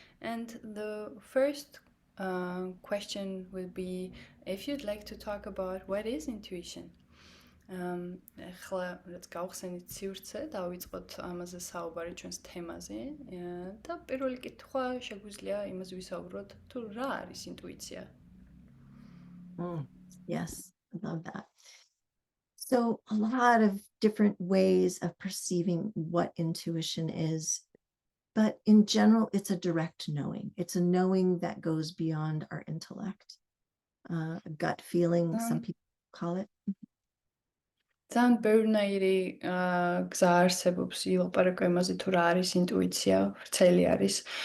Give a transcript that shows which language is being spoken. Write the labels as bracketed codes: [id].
[en] And the first question would be if you'd like to talk about what is intuition. [ka] ახლა რაც გავხსენით სივრცე, დავიწყოთ ამაზე საუბარი ჩვენს თემაზე და პირველი კითხვა შეგვიძლია იმაზე ვისაუბროთ, თუ რა არის ინტუიცია? [en] Yes, I love that. So a lot of different ways of perceiving what intuition is, but in general, it's a direct knowing. It's a knowing that goes beyond our intellect, a gut feeling, some people call it. [ka] ძალიან ბევრნაირი გზა არსებობს ილაპარაკო იმაზე თუ რა არის ინტუიცია, ვრცელი არის.